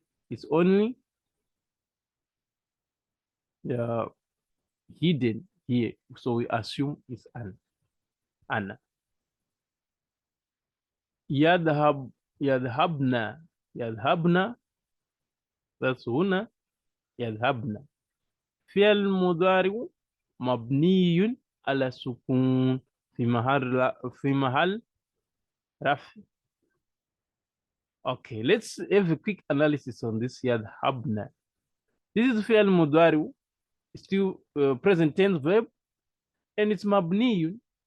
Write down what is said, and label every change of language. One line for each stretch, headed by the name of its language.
English: It's only hidden here. So we assume it's an ana.
Arabic: Yadhab, yadhabna, yadhabna. That's هنا يذهبنا. فعل مضارع مبني على السكون في محل رفع.
English: Okay, let's have a quick analysis on this يذهبنا. This is فعل مضارع, still present tense verb, and it's مبني.